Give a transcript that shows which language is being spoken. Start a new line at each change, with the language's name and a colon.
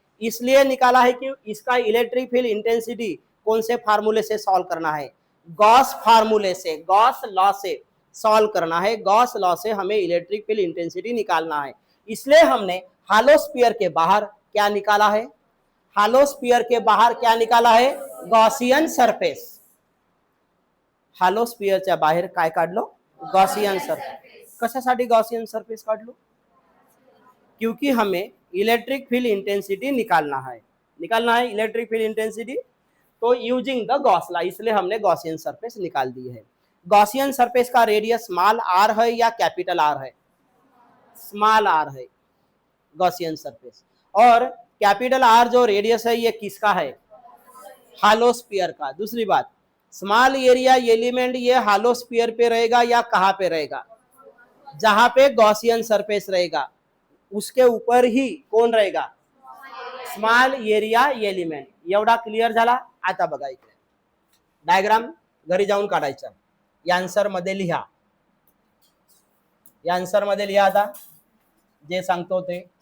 Hindi: इसलिए निकाला है कि इसका इलेक्ट्रिक फील्ड इंटेंसिटी कौन से फार्मूले से सॉल्व करना है? गॉस फार्मूले से, गॉस लॉ से सॉल्व करना है। गॉस लॉ से हमें इलेक्ट्रिक फील्ड इंटेंसिटी निकालना है। इसलिए हमने हालो स्फीयर के बाहर क्या निकाला है? हालो स्फीयर के बाहर क्या निकाला है? Gaussian surface.
Marathi: हालो स्फीयरच्या बाहेर काय काढलो? Gaussian surface. कशासाठी गॉसियन सरफेस काढलो?
Hindi: क्योंकि हमें इलेक्ट्रिक फील्ड इंटेंसिटी निकालना है। निकालना है इलेक्ट्रिक फील्ड इंटेंसिटी, तो यूजिंग द गॉस लॉ, इसलिए हमने गॉसियन सरफेस निकाल दी है। गॉसियन सरफेस का रेडियस स्मॉल आर है या कैपिटल आर है? स्मॉल आर है गॉसियन सरफेस। और कैपिटल आर जो रेडियस है ये किसका है? हालो स्फीयर का। दूसरी बात, स्मॉल एरिया एलिमेंट ये हालो स्फीयर पे रहेगा या कहां पे रहेगा? जहां पे गॉसियन सरफेस रहेगा उसके ऊपर ही कौन रहेगा?
Marathi: Small area element. एवढा क्लिअर झाला? आता बघा इकडे डायग्राम घरी जाऊन काढायचा, या आन्सर मध्ये लिहा, या आन्सर मध्ये लिहा आता जे सांगतो ते।